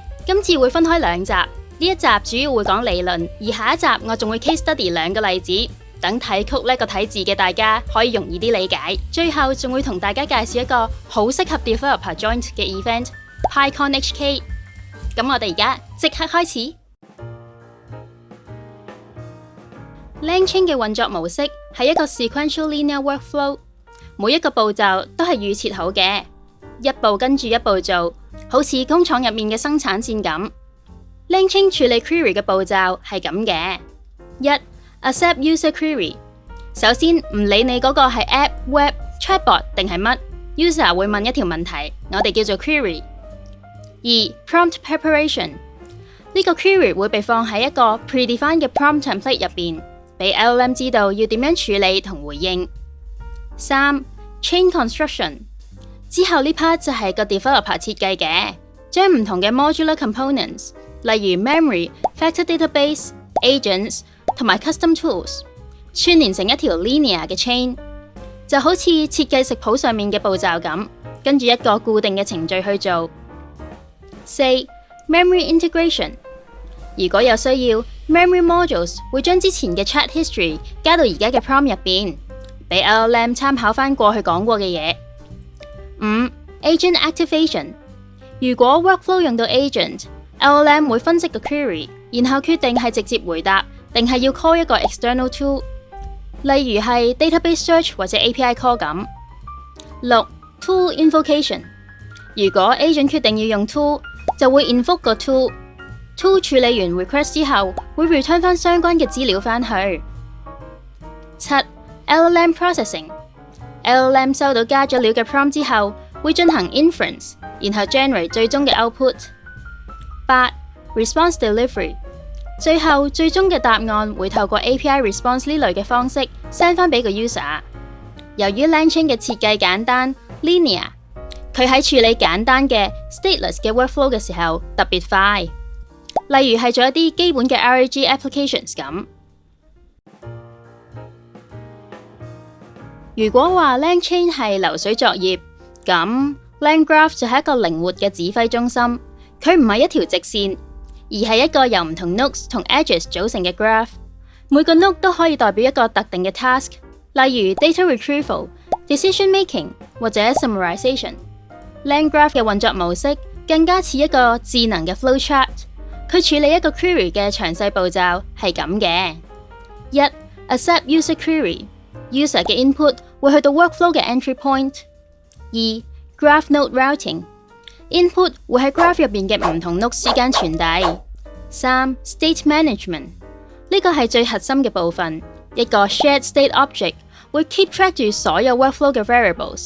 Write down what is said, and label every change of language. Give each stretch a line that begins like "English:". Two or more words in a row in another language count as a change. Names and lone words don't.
Cantonese: 今次會分開兩集，呢一集主要會講理論，而下一集我仲會
English: case study
Cantonese: 兩個例子，等睇曲呢個睇字嘅大家可以容易啲理解。最後仲會同大家介紹一個好適合
English: developer join
Cantonese: 嘅 event PyCon HK。咁我哋而家即刻開始。LangChain 嘅運作模式係一個
English: sequential linear workflow，
Cantonese: 每一個步驟都係預設好嘅，一步跟住一步做，好似工廠入面嘅生產線咁。LangChain 處理 query 嘅步驟係咁嘅：一
English: accept user query。
Cantonese: 首先唔理你嗰個係 app、web、chatbot 定係乜 ，user 會問一條問題，我哋叫做 query。
English: 二 prompt preparation。
Cantonese: 呢個 query 會被放喺一個 predefined 嘅
English: prompt template
Cantonese: 入邊，俾 LLM 知道要點樣處理同回應。
English: 三 chain construction。
Cantonese: 之後呢 part 就係個 developer 設計嘅，將唔同嘅
English: modular components，
Cantonese: 例如 memory、
English: factor database、
Cantonese: agents 同埋
English: custom tools，
Cantonese: 串連成一條 linear 嘅 chain， 就好似設計食譜上面嘅步驟咁，跟住一個固定嘅程序去做。
English: 四 memory integration。
Cantonese: 如果有需要 ，
English: memory modules
Cantonese: 會將之前嘅
English: chat history
Cantonese: 加到而家嘅 prompt 入邊，俾 LLM 參考翻過去講過嘅嘢。
English: 五 agent activation。
Cantonese: 如果 workflow 用到 agent，LLM 會分析個 query， 然後決定係直接回答，定係要 call 一個
English: external tool，
Cantonese: 例如係
English: database search
Cantonese: 或者
English: API call
Cantonese: 咁。
English: 六 tool invocation。
Cantonese: 如果 agent 決定要用 tool， 就會 invoke 個 tool。tool 處理完 request 之後，會 return 翻相關嘅資料翻去。七
English: LLM processing。
Cantonese: LLM 收到加咗料嘅 prompt 之後，會進行 inference， 然後 generate 最終嘅 output。
English: 八 response delivery。
Cantonese: 最後最終嘅答案會透過
English: API response
Cantonese: 呢類嘅方式 send 翻俾個 user。由於 LangChain 嘅設計簡單 linear， 佢喺處理簡單嘅 stateless 嘅 workflow 嘅時候特別快，例如係做一啲基本嘅
English: RAG applications
Cantonese: 咁。如果話 LangChain 係流水作業，咁 LangGraph 就係一個靈活嘅指揮中心。佢唔係一條直線，而係一個由唔同 nodes 同 edges 組成嘅 graph。每個 node 都可以代表一個特定嘅 task， 例如
English: data retrieval、 decision making
Cantonese: 或者 summarization。LangGraph 嘅運作模式更加似一個智能嘅 flowchart。佢處理一個 query 嘅詳細步驟係咁嘅：一
English: accept user query。
Cantonese: User 嘅 input 會去到 workflow 嘅
English: entry point。
Cantonese: 二
English: graph node routing。
Cantonese: Input 會喺 graph 入邊嘅唔同 node 之間傳遞。
English: 三 state management。
Cantonese: 呢個係最核心嘅部分，一個
English: shared state object
Cantonese: 會
English: keep track
Cantonese: 住所有 workflow 嘅 variables。